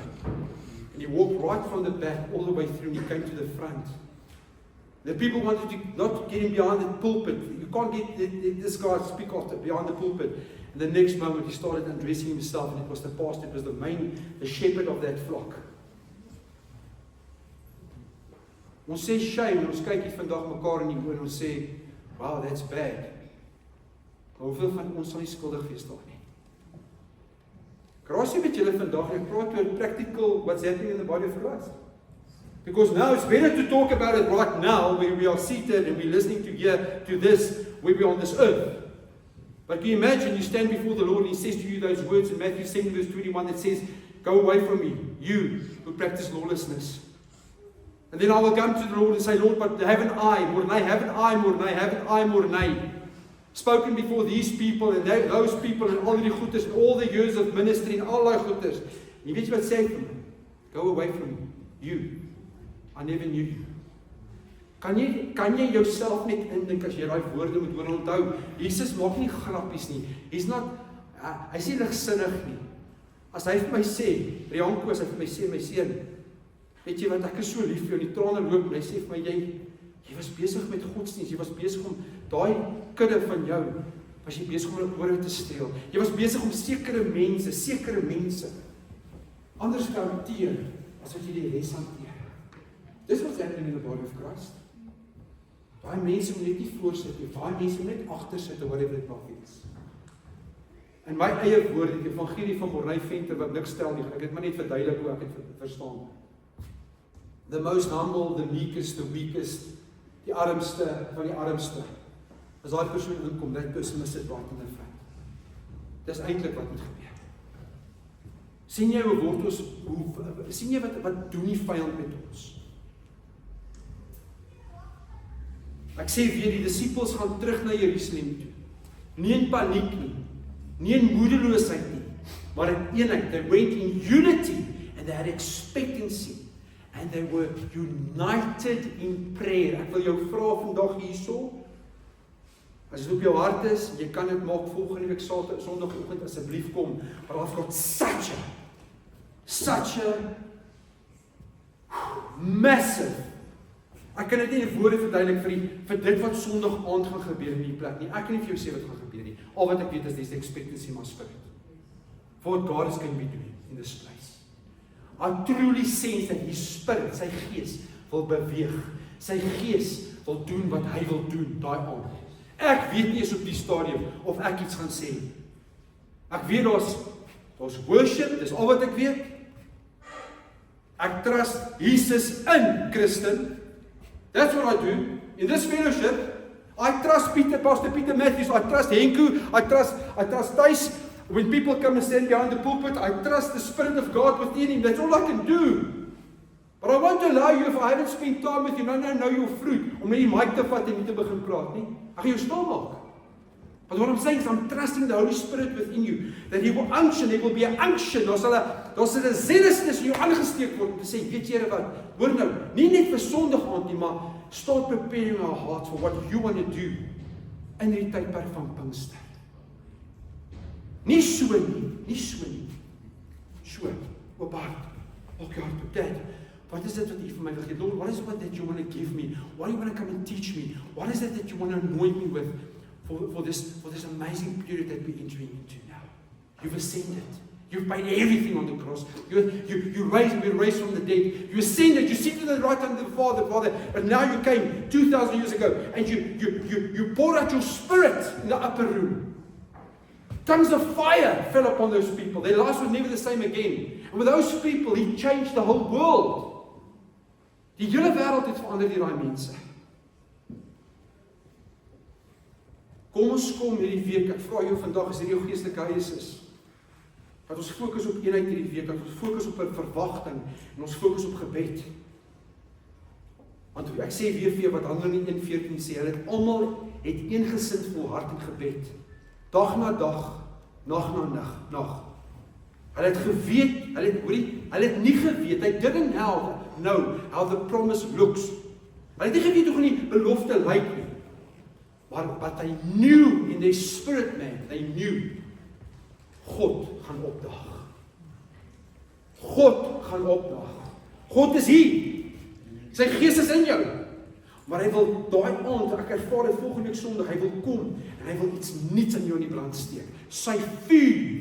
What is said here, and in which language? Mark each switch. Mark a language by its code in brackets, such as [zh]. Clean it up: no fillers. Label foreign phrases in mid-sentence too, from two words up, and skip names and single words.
[en] And he walked right from the back all the way through and he came to the front. The people wanted to not get him behind the pulpit. You can't get this guy to speak after behind the pulpit. And the next moment he started undressing himself, and it was the pastor, it was the shepherd of that flock. [af] Ons sê shame, en ons kyk hier vandag mekaar in die oë en ons sê, wow, [en] that's bad. [af] Maar hoeveel van ons sal nie skuldig wees daar nie? Grasie met julle vandag, ek praat oor [en] practical, what's happening in the body of Christ. Because now it's better to talk about it right now, where we are seated and we're listening to this, where we're on this earth. But can you imagine, you stand before the Lord and He says to you those words in Matthew 7 verse 21 that says, go away from me, you who practice lawlessness. And then I will come to the Lord and say, Lord, but haven't I, Mornay, spoken before these people and those people and all [af] die goeders [en] and all the years of ministry and all [af] die goeders. En weet jy wat sê vir my? [en] Go away from me, you. I never knew you. [af] Kan jy jouself net indink as jy daai woorde moet hoor onthou? Jesus maak nie grappies nie. Hy's nie ligsinnig nie. As hy vir my sê, Rianko, as hy vir my sê, my seun, weet jy wat, ek is so lief vir jou, die trane loop, en hy sê vir my, jy was besig met godsdienst, jy was besig om daai kudde van jou, was jy besig om hulle ore te steel. Jy was besig om sekere mense anders te hanteer, as wat jy die res hanteer. [en] Dis what's happening in the body of Christ. [af] Daai mense moet net nie voorsit nie, daai mense moet net agter sit, whatever dit mag wees. In my eie woorde, die evangelie van Mornay Venter, wat niks stel nie, ek het maar net verduidelik hoe ek het verstaan. [en] The most humble, the meekest, the weakest, [af] die armste van die armste. As daai persoon inkom, [en] that person must sit right in the front. [af] Dis eintlik wat moet gebeur. Sien jy hoe word ons, sien jy wat doen die vyand met ons? Ek sê weer, die disippels gaan terug na Jerusalem toe. Nie in paniek nie. Nie in moedeloosheid nie, maar in eenheid. [en] They went in unity and they had expectancy. And they were united in prayer. [af] Ek wil jou vra vandag hierso, as dit op jou hart is, jy kan dit maak volgende week Sondagoggend asseblief kom, [en] but I've got such a massive, [af] ek kan dit nie in woorde verduidelik vir dit wat Sondag aand gaan gebeur in die plek nie. Ek kan nie vir jou sê wat gaan gebeur nie. Al wat ek weet is [en] there's the expectancy in my spirit for what God is going to be doing in this place. I truly sense that His Spirit, [af] sy Gees, wil beweeg. Sy Gees wil doen wat hy wil doen, daai aand. Ek weet nie eens op die stadium of ek iets gaan sê. Ek weet daar's worship, dis al wat ek weet. Ek trust Jesus in Christen. [en] That's what I do. In this fellowship, I trust Pastor Peter Matthews, I trust Henku, I trust Thys. When people come and stand behind the pulpit, I trust the Spirit of God within him. That's all I can do. But I won't allow you, if I haven't spent time with you, know your fruit, [af] om net die mic te vat en nie te begin praat nie. Ek gaan jou stil maak. [en] But what I'm saying is, I'm trusting the Holy Spirit within you, that He will unction, there will be an unction, [af] daar sal 'n zealousness in jou aangesteek word, om te sê, weet jy wat, hoor nou, nie net vir Sondag aand nie, maar [en] start preparing our hearts for what you want to do, [af] in die tydperk van Pinkster. Nie so nie. So, oop hart, maak jou hart op, Dad, wat is dit wat U vir my wil gee? [en] Lord, what is it that you want to give me? What do you want to come and teach me? What is it that you want to anoint me with for this amazing period that we're entering into now? You've ascended. You've paid everything on the cross. We're raised from the dead. You ascended. You seated at the right hand of the Father. But now you came 2,000 years ago and you poured out your Spirit in the upper room. Tongues of fire fell upon those people. Their lives were never the same again. And with those people, He changed the whole world. [af] Die hele wêreld het verander deur daai mense. Kom ons kom hierdie week, ek vra jou vandag, as hierdie jou geestelike huis is, dat ons fokus op eenheid hierdie week, dat ons fokus op 'n verwagting, en ons fokus op gebed. Want ek sê weer vir jou wat Handelinge 1:14 sê, hulle almal het eengesind volhard in gebed. Dag na dag, nag na nag. Hulle het geweet, hulle het nie geweet, [en] they didn't know how the promise looks. [af] Hulle het nie geweet hoe gaan die belofte lyk nie. [en] But they knew in their spirit man, they knew, [af] God gaan opdag. God gaan opdag. God is hier. Sy Gees is in jou. Maar hy wil daai aand, ek ervaar dit volgende week Sondag, hy wil kom en hy wil iets nuuts in jou in die brand steek. Sy vuur.